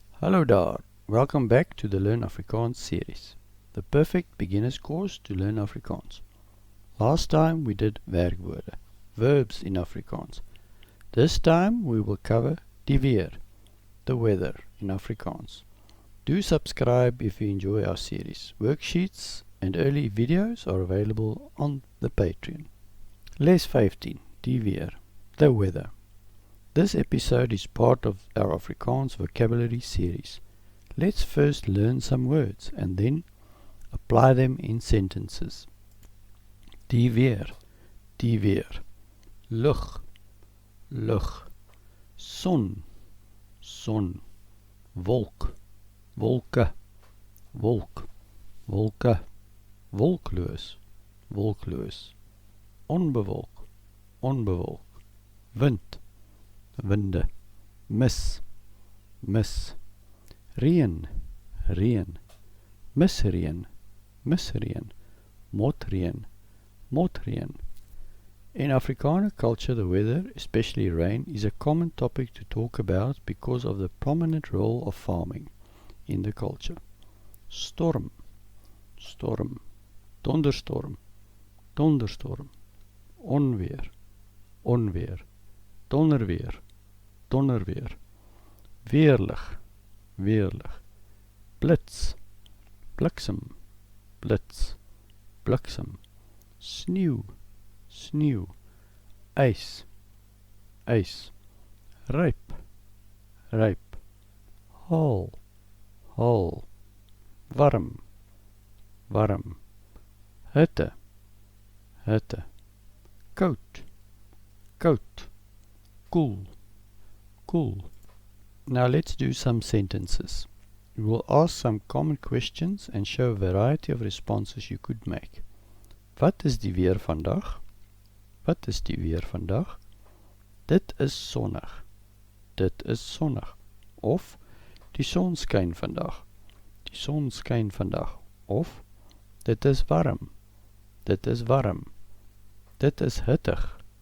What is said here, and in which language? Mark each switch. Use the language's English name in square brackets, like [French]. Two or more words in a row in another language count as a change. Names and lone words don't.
[Afrikaans] Hallo daar, [English] welcome back to the Learn Afrikaans series, the perfect beginner's course to learn Afrikaans. Last time we did werkwoorde, verbs in Afrikaans. This time we will cover [Afrikaans] die weer, [English] the weather in Afrikaans. Do subscribe if you enjoy our series. Worksheets and early videos are available on the Patreon. [Afrikaans] Les 15, die weer, [English] the weather. This episode is part of our Afrikaans vocabulary series. Let's first learn some words and then apply them in sentences. [Afrikaans] Die weer, lug, son, wolk, wolke, wolkloos, onbewolk, wind, winde, mis, reën, misreën, motreen. [English] In Afrikaner culture, the weather, especially rain, is a common topic to talk about because of the prominent role of farming in the culture. [Afrikaans] Storm, donderstorm, onweer, donderweer, weerlig, blits, bliksem, [Dutch] sneeuw, ijs, [Afrikaans] ryp, haal, warm, hitte, koud, cool. [English] Now let's do some sentences. We will ask some common questions and show a variety of responses you could make. [Afrikaans] Wat is die weer vandag? Dit is sonnig. Of, die son skyn vandag. Of, dit is warm. Dit is hittig.